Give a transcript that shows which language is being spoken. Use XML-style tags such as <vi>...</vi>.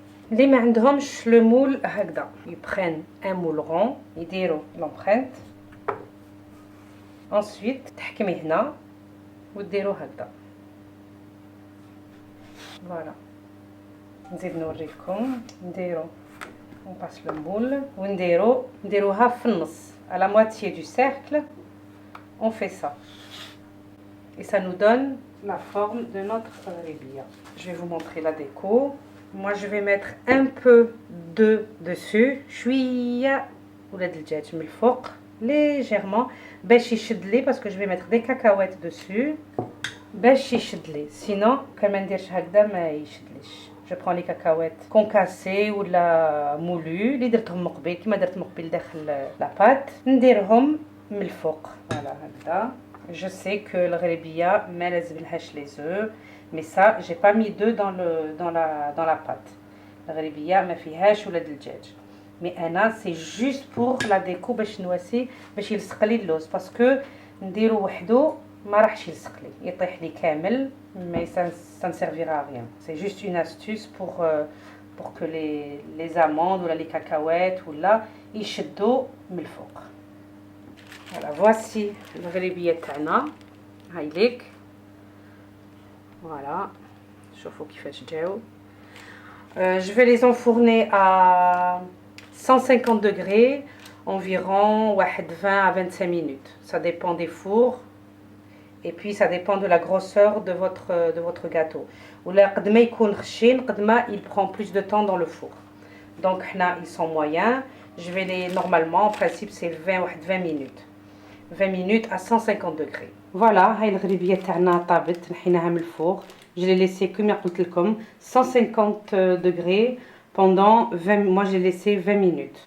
<fr>Les</fr> <ar>ما عندهمش</ar> <fr>le moule</fr> <ar>هكذا,</ar> <fr>ils prennent un moule rond,</fr> <ar>يديروا</ar> <fr>l'empreinte.</fr> <ar>Ensuite تحكمي هنا وديروا هكذا. Voilà. نزيد نوريكم. نديروا</ar> <fr>on passe le moule</fr> <ar>ونديروها في النص</ar> <fr>à la moitié du cercle. On fait ça et ça nous donne la forme de notre ghribiya. Je vais vous montrer la déco. Moi je vais mettre un peu d'œuf dessus,</fr> <ar>شويه ولاد الدجاج من الفوق</ar> <fr>légèrement</fr> <ar>باش يشد لي,</ar> <fr>parce que je vais mettre des cacahuètes dessus باش يشد لي, sinon</fr> <ar>كان ما نديرش هكذا ما يشدليش.</ar> <fr>Je prends les cacahuètes concassées</fr> <ar>ولا مولو اللي درتهم مقبل كيما درت مقبل داخل لا بات, نديرهم من الفوق. فوالا هكذا.</ar> <fr>Je sais que le ghribiya</fr> <ar>ما لازملهاش</ar> <fr>les œufs, mais ça j'ai pas mis d'œufs dans la pâte.</fr> <ar>Le ghribiya ما فيهاش ولاد الدجاج, mais انا</ar> <fr>c'est juste pour la déco</fr> <ar>باش نواسي باش يلصق لي اللوز,</ar> <fr>parce que</fr> <ar>نديرو وحده ما راحش يلصق لي يطيح لي كامل</ar> <fr>mais ça ne servira à rien. C'est juste une astuce pour que les amandes ou les cacahuètes ou là</fr> <ar>يشدوا من الفوق.</ar> <fr>Voilà, voici</fr> <ar>الغريبيات تاعنا هاي ليك. Voilà, شوفوا كيفاش جاو.</ar> <fr>Je vais les enfourner à 150 degrés environ 20 à 25 minutes. Ça dépend des fours et puis ça dépend de la grosseur de votre gâteau. Ou là,</fr> <ar>قد ما يكون خشين قد ما</ar> <fr>il prend plus de temps dans le four. Donc là, ils sont moyens. Je vais les normalement en principe c'est 20 minutes. 20 minutes à 150 degrés.</fr> <ar>Voilà, هاي الغريبية تاعنا طابت نحيناها من الفوق.</ar> <fr>Je l'ai laissé comme</fr> <ar>قلت لكم</ar> <fr>150 degrés pendant 20 moi j'ai laissé 20 minutes.</fr>